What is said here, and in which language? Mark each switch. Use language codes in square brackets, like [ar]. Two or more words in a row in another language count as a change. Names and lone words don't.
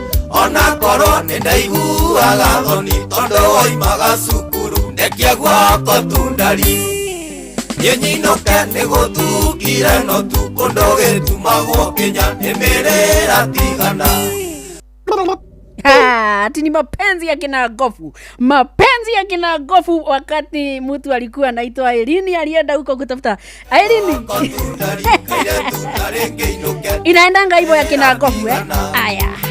[ki] Ona korwo nĩ ndaiguaga thoni tondũ waimaga cukuru, ndekia guoko tu ndari. Niĩ nyinũke nĩ gũthukire no tu, kũndũ gĩtumagwo Kenya nĩ mĩrĩra tigana. [sw] Ha, ati ni mapenzi ya kina Gofu. Mapenzi ya kina Gofu wakati mtu alikuwa anaitwa Irene, alienda huko kutafuta Irene. Inaendanga hivyo ya kina Gofu, eh? Aya.